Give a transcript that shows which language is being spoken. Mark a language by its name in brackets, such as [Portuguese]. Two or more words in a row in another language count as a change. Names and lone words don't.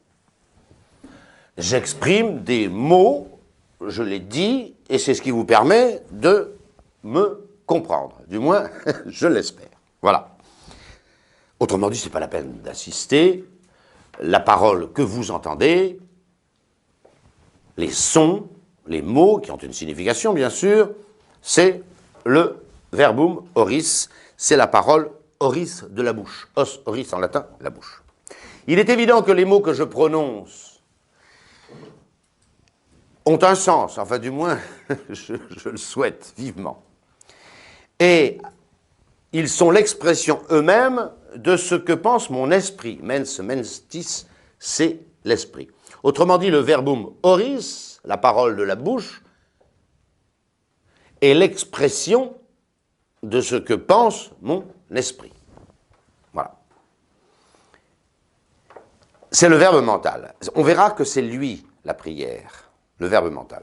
[French] J'exprime des mots, je les dis, et c'est ce qui vous permet de me comprendre. Du moins, je l'espère. Voilà. Autrement dit, ce n'est pas la peine d'assister. La parole que vous entendez, les sons, les mots qui ont une signification, bien sûr, c'est le [Latin] verbum oris, [French] c'est la parole oris de la bouche. [Latin] Os, oris [French] en latin, la bouche. Il est évident que les mots que je prononce ont un sens, enfin du moins, je le souhaite vivement. Et ils sont l'expression eux-mêmes de ce que pense mon esprit. [Latin] Mens, menstis, [French] c'est l'esprit. Autrement dit, le [Latin] verbum oris, [French] la parole de la bouche, est l'expression de ce que pense mon esprit. Voilà. C'est le verbe mental. On verra que c'est lui, la prière, le verbe mental.